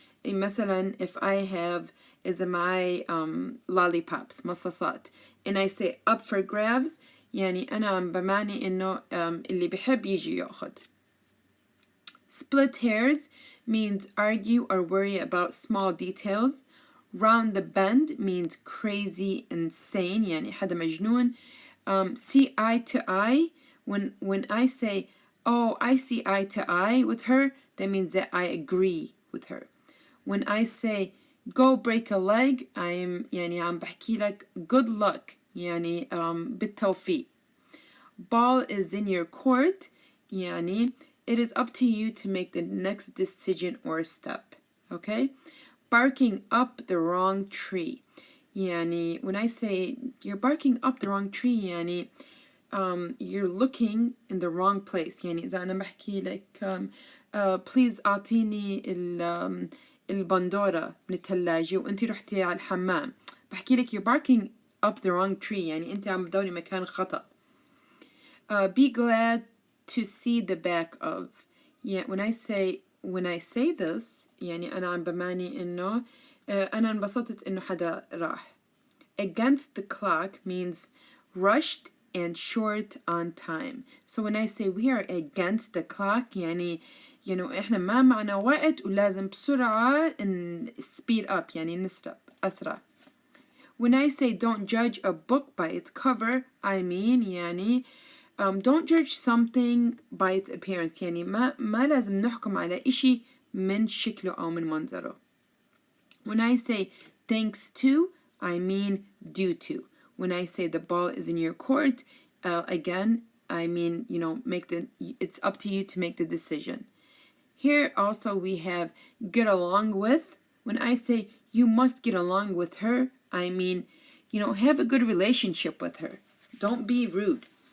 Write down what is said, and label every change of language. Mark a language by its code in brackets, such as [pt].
[ar] مثلا [en] if I have [ar] إذا معي [en] lollipops [ar] مصاصات [en] and I say up for grabs, [ar] يعني أنا عم بمعني إنه اللي بحب يجي يأخذ. [en] Split hairs means argue or worry about small details. Round the bend means crazy, insane, [ar] يعني حدا مجنون. [en] See eye to eye. When I say, oh, I see eye to eye with her, that means that I agree with her. When I say, go break a leg, I'm [ar] يعني عم بحكي لك [en] good luck, [ar] يعني بالتوفيق. [en] Ball is in your court, [ar] يعني [en] it is up to you to make the next decision or step. Okay? Barking up the wrong tree. [ar] يعني [en] when I say you're barking up the wrong tree, يعني you're looking in the wrong place. [ar] يعني إذا أنا بحكي لك [en] please [ar] أعطيني البندورة من الثلاجة وأنتي رحتي على الحمام. بحكي لك [en] you're barking up the wrong tree. [ar] يعني أنتي عم تدوري مكان خطأ. [en] Be glad to see the back of. Yeah, when I say this, [ar] يعني أنا عم بمعني إنه أنا انبسطت إنه حدا راح. [en] Against the clock means rushed and short on time. So when I say we are against the clock, [ar] يعني إحنا ما معنا وقت ولازم بسرعة [en] speed up, [ar] يعني نسرع أسرع. [en] When I say don't judge a book by its cover, I mean [ar] يعني [en] don't judge something by its appearance. [ar] يعني ما لازم نحكم على إشي من شكله أو من منظره. [en] When I say thanks to, I mean due to. When I say the ball is in your court, again, I mean, it's up to you to make the decision. Here also we have get along with. When I say you must get along with her, I mean, have a good relationship with her. Don't be rude.